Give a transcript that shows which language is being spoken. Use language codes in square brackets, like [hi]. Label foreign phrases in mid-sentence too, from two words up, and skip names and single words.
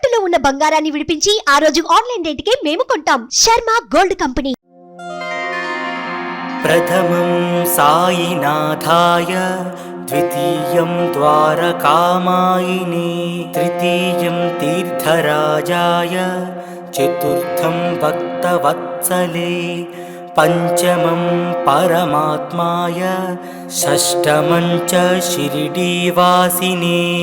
[te] ఉన్న బంగారాన్ని విడిపించి ఆ రోజు ఆన్లైన్ రేటుకే మేము కొంటాం. శర్మ గోల్డ్ కంపెనీ. [sa] प्रथमं साईनाथाय, द्वितीयं द्वारकामायिने, तृतीयं तीर्थराजाय, चतुर्थं भक्तवत्सले, पंचमं परमात्माय, षष्ठमं च शिरडीवासिने,